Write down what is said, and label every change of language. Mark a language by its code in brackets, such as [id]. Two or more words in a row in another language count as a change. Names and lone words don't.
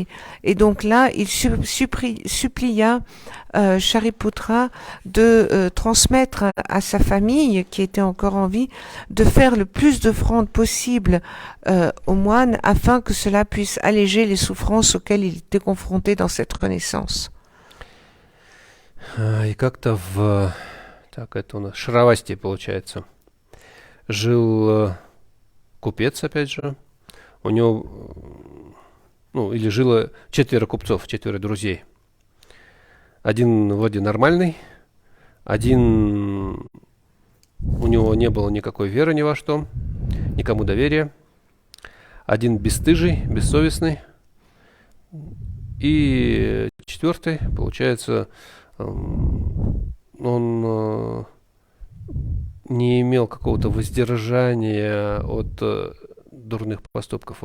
[fr] Et donc là, il supplia Shariputra de transmettre à sa famille, qui était encore en vie, de faire le plus d'offrandes possible aux moines afin que cela puisse alléger les souffrances auxquelles il était confronté dans cette renaissance. [ru] И как-то так это у нас Шравасти, получается, жил купец, опять же, у него, или жило 4 купцов, 4 друзей. Один вроде нормальный, один у него не было никакой веры ни во что, никому доверия, один бесстыжий, бессовестный, и 4, получается, он не имел какого-то воздержания от дурных поступков.